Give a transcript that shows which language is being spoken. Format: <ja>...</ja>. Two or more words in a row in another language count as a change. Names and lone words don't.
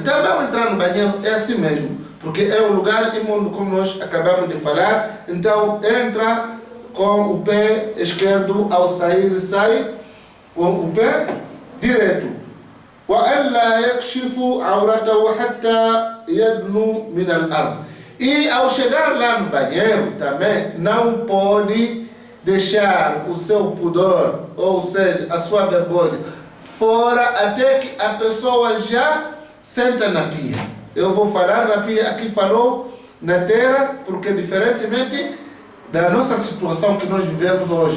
<pt>Também ao entrar no banheiro é assim mesmo, porque é um lugar imundo, como nós acabamos de falar. Então entra com o pé esquerdo, ao sair, sai com o pé direito.</pt> <ar>وَأَلَّا يَكْشِفُ عَوْرَتَهُ حَتَّى يَدْنُو مِنَ الْأَرْضِ.</ar> <pt>E ao chegar lá no banheiro também não pode deixar o seu pudor, ou seja, a sua vergonha, fora até que a pessoa já senta na pia. Eu vou falar na pia, aqui falou na terra, porque diferentemente da nossa situação que nós vivemos hoje.</pt>